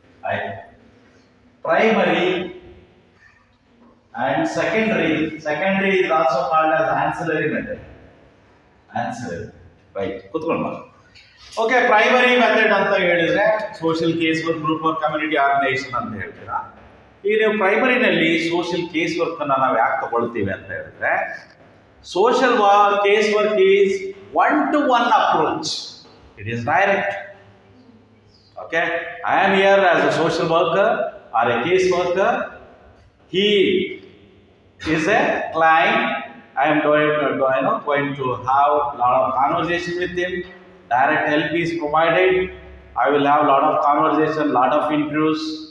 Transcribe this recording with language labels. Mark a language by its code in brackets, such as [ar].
[kn] ಆಯ್ತು, [en] Primary and secondary is also called as ancillary method. Ancillary, right? [kn] ಕೂತ್ಕೊಳ್ಳೋಣ. Okay, primary method ಅಂತ ಹೇಳಿದ್ರೆ social case work, group work, community organisation ಅಂತ ಹೇಳ್ತೀರಾ. ಈಗ ನೀವು ಪ್ರೈಮರಿನಲ್ಲಿ ಸೋಷಿಯಲ್ ಕೇಸ್ ವರ್ಕ್ ಅನ್ನ ನಾವು ಯಾಕೆ ತಗೊಳ್ತೀವಿ ಅಂತ ಹೇಳಿದ್ರೆ, [en] Social case work is 1-to-1 approach. It is direct. Okay, I am here as a social worker or a case worker. He is a client. I am going to have a lot of conversation with him. Direct help is provided. I will have a lot of conversation, lot of interviews.